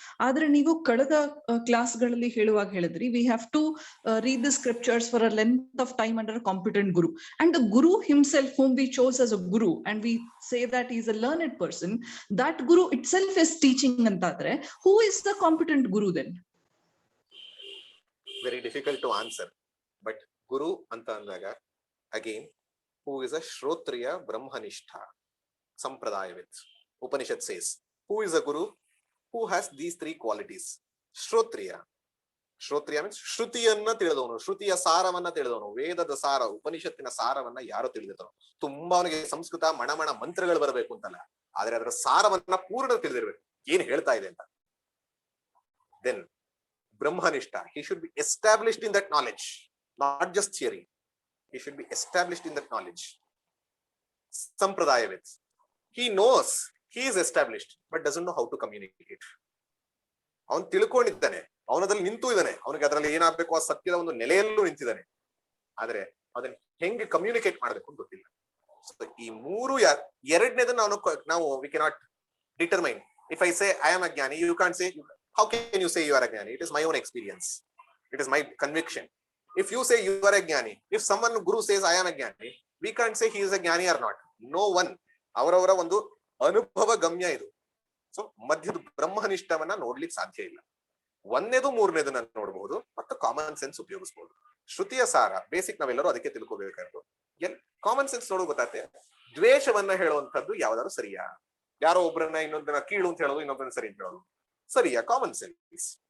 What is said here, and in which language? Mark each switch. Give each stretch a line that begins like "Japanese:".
Kannada: ಆದ್ರೆ ನೀವು ಕಳೆದ ಕ್ಲಾಸ್ಗಳಲ್ಲಿ ಹೇಳುವಾಗ ಹೇಳಿದ್ರಿ,
English: We have to read the scriptures for a length of time under a competent guru, and the guru himself whom we chose as a guru and we say that he is a learned person, that guru itself is teaching ಅಂತಾದ್ರೆ who is the competent guru then? Very difficult to answer, but guru ಅಂತ ಅಂದಾಗ again who is a Shrotriya Brahmanistha Sampradayavit. Upanishad says, who is a guru? Who has these three qualities? Shrotriya. Shrotriya means
Kannada: ಶ್ರುತಿಯನ್ನ ತಿಳಿದವನು, ಶ್ರುತಿಯ ಸಾರವನ್ನ ತಿಳಿದವನು, ವೇದದ ಸಾರ, ಉಪನಿಷತ್ತಿನ ಸಾರವನ್ನ ಯಾರು ತಿಳಿದಿರ್ತಾರೋ. ತುಂಬಾ ಅವನಿಗೆ ಸಂಸ್ಕೃತ ಮಣಮಣ ಮಂತ್ರಗಳು ಬರಬೇಕು ಅಂತಲ್ಲ, ಆದ್ರೆ ಅದರ ಸಾರವನ್ನ ಪೂರ್ಣ ತಿಳಿದಿರ್ಬೇಕು, ಏನ್ ಹೇಳ್ತಾ ಇದೆ ಅಂತ.
English: Then Brahmanistha, he should be established in that knowledge, not just theory. He should be established in that knowledge. Sampradayavit, he knows he is established but doesn't know how to communicate.
Kannada: ಅವನು ತಿಳ್ಕೊಂಡಿದ್ದಾನೆ, ಅವನದಲ್ಲಿ ನಿಂತು ಇದ್ದಾನೆ, ಅವನಿಗೆ ಅದರಲ್ಲಿ ಏನಾಗಬೇಕು ಆ ಸತ್ಯದ ಒಂದು ನೆಲೆಯಲ್ಲೂ ನಿಂತಿದ್ದಾನೆ, ಆದ್ರೆ ಅದನ್ನ ಹೆಂಗೆ ಕಮ್ಯುನಿಕೇಟ್ ಮಾಡಬೇಕು ಅಂತ ಗೊತ್ತಿಲ್ಲ. ಸೊ ಈ ಮೂರು ಎರಡನೇದ ನಾವು
English: we cannot determine. If I say I am a jnani, you can't say how can you say you are a jnani? It is my own experience, it is my conviction. If you say you are a jnani, if someone guru says I am a jnani, we can't say he is a jnani or not. No one.
Kannada: ಅವರವರ ಒಂದು ಅನುಭವ ಗಮ್ಯ ಇದು. So ಮಧ್ಯದ ಬ್ರಹ್ಮನಿಷ್ಠವನ್ನ ನೋಡ್ಲಿಕ್ಕೆ ಸಾಧ್ಯ ಇಲ್ಲ. ಒಂದನೇದು ಮೂರನೇದನ್ನ ನೋಡಬಹುದು ಮತ್ತು ಕಾಮನ್ ಸೆನ್ಸ್ ಉಪಯೋಗಿಸಬಹುದು. ಶ್ರುತಿಯ ಸಾರ ಬೇಸಿಕ್ ನಾವೆಲ್ಲರೂ ಅದಕ್ಕೆ ತಿಳ್ಕೋಬೇಕಾದ್ರು. ಕಾಮನ್ ಸೆನ್ಸ್ ನೋಡೋ ಗೊತ್ತಾಗ್ತದೆ. ದ್ವೇಷವನ್ನ ಹೇಳುವಂತದ್ದು ಯಾವ್ದಾದ್ರು ಸರಿಯಾ? ಯಾರೋ ಒಬ್ಬರನ್ನ ಇನ್ನೊಂದನ್ನ ಕೀಳು ಅಂತ ಹೇಳೋದು, ಇನ್ನೊಬ್ಬರನ್ನ ಸರಿ ಅಂತ ಹೇಳೋದು ಸರಿಯಾ? Common sense.